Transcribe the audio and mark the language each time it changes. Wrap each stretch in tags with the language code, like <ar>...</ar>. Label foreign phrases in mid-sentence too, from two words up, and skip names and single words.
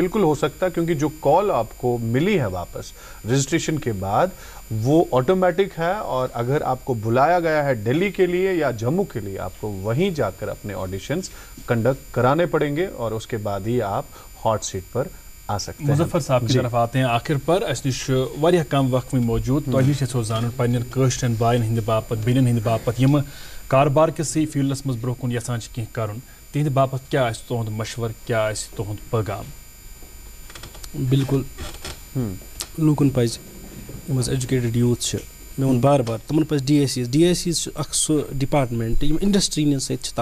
<ur>بالکل ہو سکتا ہے, کیونکہ جو کال آپ کو ملی ہے واپس رجسٹریشن کے بعد وہ آٹومیٹک ہے, اور اگر آپ کو بلایا گیا ہے دہلی کے لیے یا جموں کے لیے آپ کو وہیں جا کر اپنے آڈیشنز کنڈکٹ کرانے پڑیں گے, اور اس کے بعد ہی آپ ہاٹ سیٹ پر آ سکتے ہیں. مظفر صاحب کی طرف آتے ہیں آخر پر.</ur> <ks>اس نش واریاہ کم وقت میں موجود, تۄہہِ نش یژھو زانُن پننٮ۪ن کٲشرٮ۪ن بایَن ہٕنٛدِ باپتھ, بیٚنٮ۪ن ہٕنٛدِ باپتھ یِم کاربار کِسٕے فیٖلڈس منٛز برونٛہہ کُن یژھان چھِ کینٛہہ کَرُن, تِہنٛدِ باپتھ کیٛاہ آسہِ تُہُنٛد مشورٕ, کیٛاہ آسہِ تُہُنٛد پیغام؟ بالکل لوٗکن پَزِ یِم حظ</ks> <en>educated youth</en> <ks>چھِ مےٚ ووٚن بار بار تِمَن پَزِ DSCs چھُ اَکھ سُہ ڈِپاٹمٮ۪نٛٹ یِم اِنڈَسٹِرٛی ہِنٛدۍ سۭتۍ چھِ</ks>